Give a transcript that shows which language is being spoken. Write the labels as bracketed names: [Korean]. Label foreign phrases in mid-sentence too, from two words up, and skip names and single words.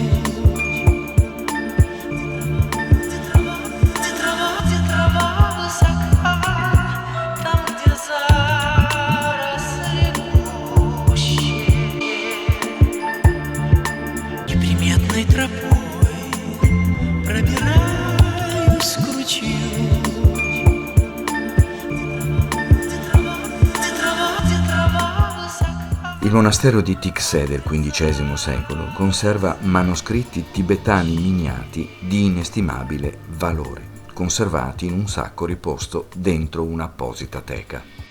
[Russian] Где трава высока, там, где заросли гуще. Неприметной тропой пробираюсь к ручью. [Italian] Il monastero di Tikse del XV secolo conserva manoscritti tibetani miniati di inestimabile valore, conservati in un sacco riposto dentro un'apposita teca.